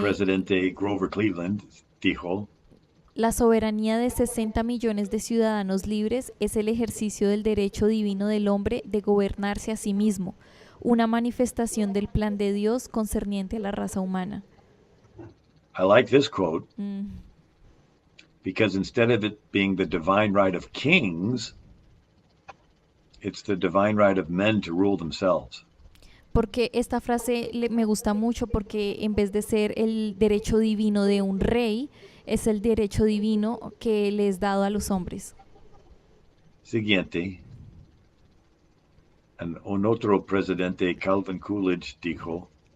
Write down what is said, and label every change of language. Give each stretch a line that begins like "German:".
Spanish: Presidente Grover Cleveland dijo, la soberanía de 60 millones de ciudadanos libres es el ejercicio del derecho divino del hombre de gobernarse a sí mismo, una manifestación del plan de Dios concerniente a la raza humana.
English: I like this quote Mm. because instead of it being the divine right of kings, it's the divine right of men to rule themselves.
Spanish: Porque esta frase me gusta mucho porque en vez de ser el derecho divino de un rey, es el derecho divino que le es dado a los hombres. Siguiente, un otro presidente, Calvin Coolidge, dijo,